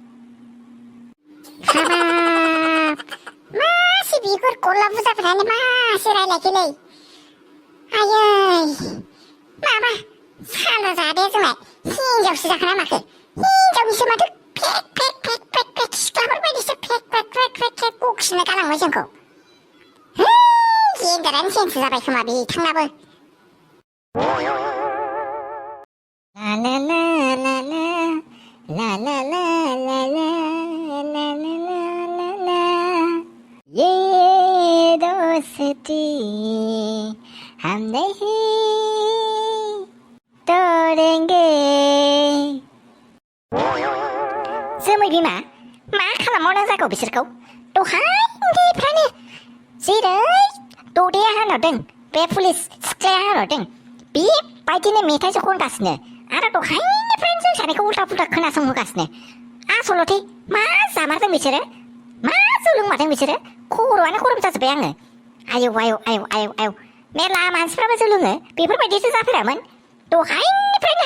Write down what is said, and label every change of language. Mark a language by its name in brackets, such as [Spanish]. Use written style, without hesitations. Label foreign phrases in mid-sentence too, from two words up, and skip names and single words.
[Bodo] हाबाब मासे बिगुर गला बुजाफ्रानो मासे रायलायखैलै आयै माबा साला जादे जोंलाय हिनजावसो जाखोना माखो हिनजावनिसो माथो फेक सिख्लाफोरबायदिसो फेक बखिनो गालांबाय जोंखौ जेन्डारानो चेन्ज जाबाय खोमा बिथांनाबो [Hindi] ये दोस्ती हम नहीं तोड़ेंगे [Bodo] जोमै बिमा मा खालामबावनां जागौ बिसोरखौ दहायनिफ्रायनो जेरै ददेया होनहरदों बे पुलिस सिख्लाया होनहरदों बेबायदिनो मेथाइसो खनगासिनो आरो दहायनिफ्रायनो जों सानैखौ उल्था पुल्था खोनासंहोगासिनो आसलथे मा जामारदों बिसोरो मा जौ लोंमारदों बिसोरो खर'आनो गरम जाजोब्बाय आङो आयौ मेरला मानसिफ्राबो जौ लोङो बेफोरबायदिसो जाफेरामोन दहायनिफ्रायनो